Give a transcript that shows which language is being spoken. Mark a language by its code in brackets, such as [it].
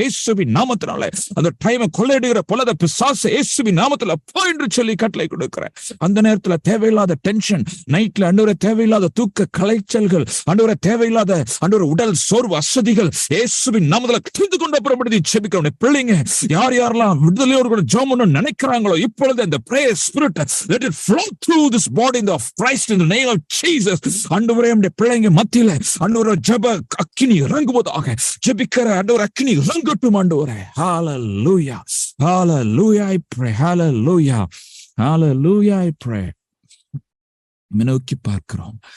[ta] இயேசுவின் நாமத்தினால அந்த டைமை கொள்ளையிடுகிற பொல்லாத பிசாசை இயேசுவின் நாமத்துல போ என்று சொல்லி கட்டளை கொடுக்கிறேன். அந்த நேரத்துல தேவையில்லாத டென்ஷன், நைட்ல ஆண்டவரே தேவையில்லாத தூக்க கலைச்சல்கள், ஆண்டவரே தேவையில்லாத ஆண்டவரே உடல் சோர்வு அசதிகள் இயேசுவின் நாமத்துல கடிந்து கொண்டு புறப்படுத்தி ஜெபிக்கிறேன். பிள்ளைங்க யார் யாரெல்லாம் விடுதலையோடு ஜெபம் பண்ண நினைக்கிறாங்களோ இப்பொழுது அந்த [en] prayer spirit let it flow through this body of Christ in the name of Jesus. [ta] ஆண்டவரே நம்முடைய பிள்ளைங்க மத்தியில ஆண்டவரே ஜெப அக்கினி இறங்குவதாக. ஜெபிக்கிற ஆண்டவரே அக்கினி இறங்கட்டும் ஆண்டவரே. [en] hallelujah hallelujah I pray hallelujah hallelujah I pray. [ta] நோக்கி பார்க்கிறோம்.